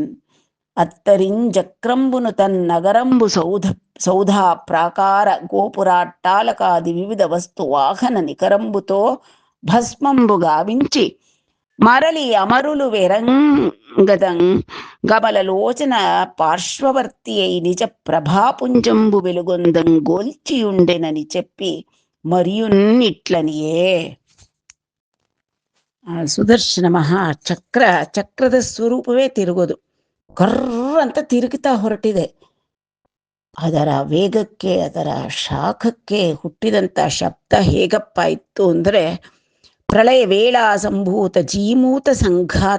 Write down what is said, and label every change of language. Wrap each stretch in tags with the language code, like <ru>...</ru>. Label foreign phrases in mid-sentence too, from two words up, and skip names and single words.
<te>అత్తరింజక్రంబును తన్నగరంబు సౌధా ప్రాకార గోపురాట్టాలకాది వివిధ వస్తు వాహన నికరంబుతో భస్మంబు గావించి మరలి అమరులు వెరంగదం గమలలోచన పార్శ్వవర్తి అయి నిజ ప్రభాపుంజంబు వెలుగొందం గోల్చియుండెనని చెప్పి మరియున్నిట్లనియే.</te> <kn>ಸುದರ್ಶನ ಮಹಾ ಚಕ್ರದ ಸ್ವರೂಪವೇ ತಿರುಗೋದು. ಕರ್ರ ಅಂತ ತಿರುಗುತ್ತಾ ಹೊರಟಿದೆ. ಅದರ ವೇಗಕ್ಕೆ, ಅದರ ಶಾಖಕ್ಕೆ ಹುಟ್ಟಿದಂಥ ಶಬ್ದ ಹೇಗಪ್ಪ ಇತ್ತು ಅಂದರೆ, ಪ್ರಳಯ ವೇಳಾ ಸಂಭೂತ ಜೀಮೂತ ಸಂಘಾತ.</kn>